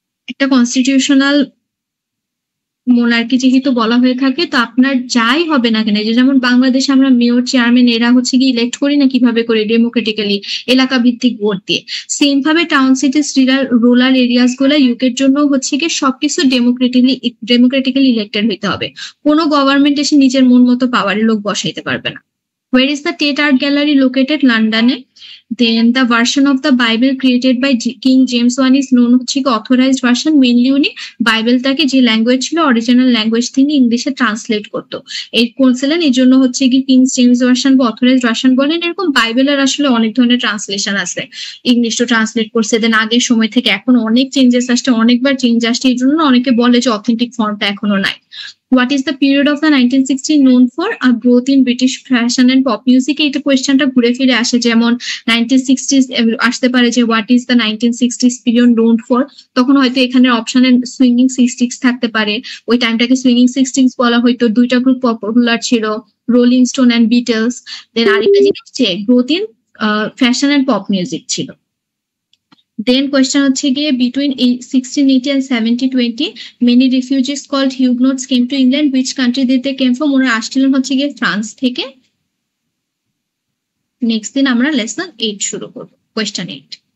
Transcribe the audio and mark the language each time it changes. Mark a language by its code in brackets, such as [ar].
[bn] একটা constitutional monarchy যেহেতু বলা হয়ে থাকে, তো আপনার যাই হবে না কেন, যেমন বাংলাদেশে আমরা মেয়র, চেয়ারম্যান এরা হচ্ছে কি ইলেক্ট করি না কিভাবে করে, ডেমোক্রেটিক্যালি এলাকা ভিত্তিক ভোট দিয়ে, সেম ভাবে টাউন, সিটিজ, রুরাল এরিয়াস গুলা ইউকের জন্য হচ্ছে কি সবকিছু ডেমোক্রেটিক্যালি ইলেক্টেড হইতে হবে। কোনো গভর্নমেন্ট এসে নিজের মন মতো পাওয়ারের লোক বসাইতে পারবে না। [en] Where is the Tate Art Gallery located? London. Then the version of the Bible created by King James I is known [bn] হচ্ছে কি [en] authorized version। [bn] মেইনলি উনি বাইবেলটাকে যে ল্যাঙ্গুয়েজ ছিল অরিজিনাল ল্যাঙ্গুয়েজ তিনি ইংলিশে ট্রান্সলেট করতো, এই করছিলেন, এই জন্য হচ্ছে কি কিং জেমস ভার্সন বা অথরাইজড ভার্সন বলেন। এরকম বাইবেলের আসলে অনেক ধরনের ট্রান্সলেশন আছে, ইংলিশ তো ট্রান্সলেট করছে, দেন আগের সময় থেকে এখন অনেক চেঞ্জেস আসছে, অনেকবার চেঞ্জ আসছে, এই জন্য অনেকে বলে যে অথেন্টিক ফর্মটা এখনো নাই। [en] What is the period of the 1960s known for? A growth in British fashion and pop music. [bn] এইটা কোয়েশ্চেনটা ঘুরে ফিরে আসে, যেমন 1960s আসতে পারে যে [en] what is the 1960s period known for, [bn] তখন হয়তো এখানে অপশনে সুইঙ্গিং সিক্সটিক্স থাকতে পারে, ওই টাইমটাকে সুইঙ্গিং সিক্সটিক্স বলা হয়তো। দুইটা গ্রুপ পপুলার ছিল, রোলিং স্টোন অ্যান্ড বিটলস। দেন আরেকটা জিনিস যে [en] growth in fashion and pop music [bn] ছিল। [en] Then question [bn] হচ্ছে গিয়ে [en] between 1680 and 1720 many refugees called Huguenots came to England. Which country did they came from? [bn] ওরা আসছিলেন হচ্ছে গিয়ে ফ্রান্স থেকে। নেক্সট দিন আমরা লেসন 8 শুরু করব, কোয়েশ্চেন 8।